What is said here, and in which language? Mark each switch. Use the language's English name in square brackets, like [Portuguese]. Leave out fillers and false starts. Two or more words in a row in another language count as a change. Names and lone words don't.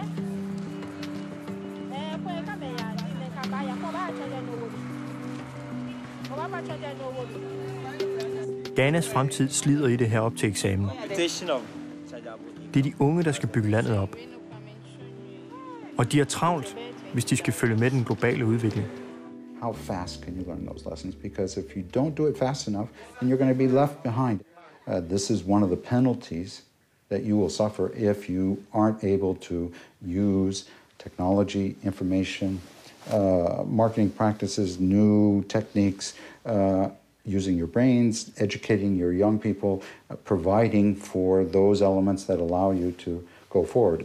[Danish] Ghanas fremtid slider i det her op til eksamen. Det er de unge, der skal bygge landet op. Og de er travlt, hvis de skal følge med den globale udvikling. [English] How fast can you learn those lessons? Because if you don't do it fast enough, then you're going to be left behind. This is one of the penalties that you will suffer if you aren't able to use technology, information, marketing practices, new techniques using your brains, educating your young people, providing for those elements that allow you to go forward.